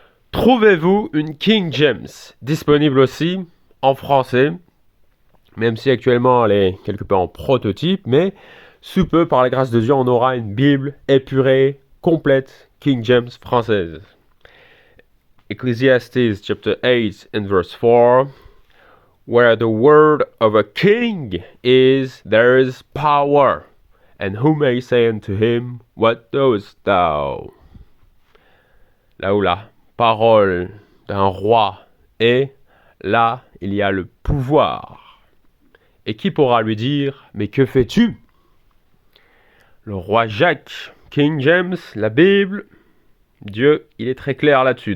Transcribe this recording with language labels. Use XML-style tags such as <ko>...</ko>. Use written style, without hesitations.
<fr>Trouvez-vous une King James disponible aussi en français, même si actuellement elle est quelque peu en prototype, mais sous peu, par la grâce de Dieu, on aura une Bible épurée, complète, King James française.</fr> <en>Ecclesiastes chapter 8 and verse 4. Where the word of a king is, there is power. And who may say unto him, what doest thou?</en> <fr>Là où la parole d'un roi est, là il y a le pouvoir. Et qui pourra lui dire, mais que fais-tu? Le roi Jacques, King James, la Bible, Dieu, il est très clair là-dessus.</fr>